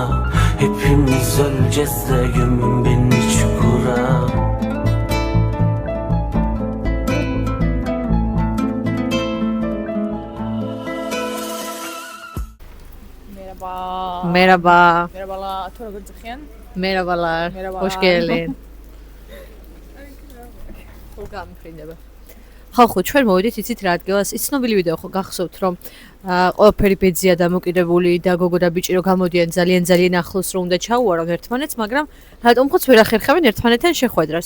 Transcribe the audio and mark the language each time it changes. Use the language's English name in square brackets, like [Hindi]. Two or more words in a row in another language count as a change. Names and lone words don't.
[Turkish] Hepimiz öleceğiz de gömün beni çukura. Merhaba. Merhabalar, [Georgian] თუ როგორ ძახიან? [Turkish] Merhabalar. Merhaba. Hoş geldin. [Georgian] გამიფრინდება. ხალხო, ჩვენ მოვიდით იცით რა ადგილას, ის ცნობილი ვიდეო ხო გახსოვთ, რომ ყველაფერი ბეძია დამოკიდებული და გოგო და ბიჭი რო გამოდიან ძალიან ახლოს რომ უნდა ჩაუვარონ ერთმანეთს, მაგრამ რატომღაც ვერ ახერხებენ ერთმანეთთან შეხვედრას.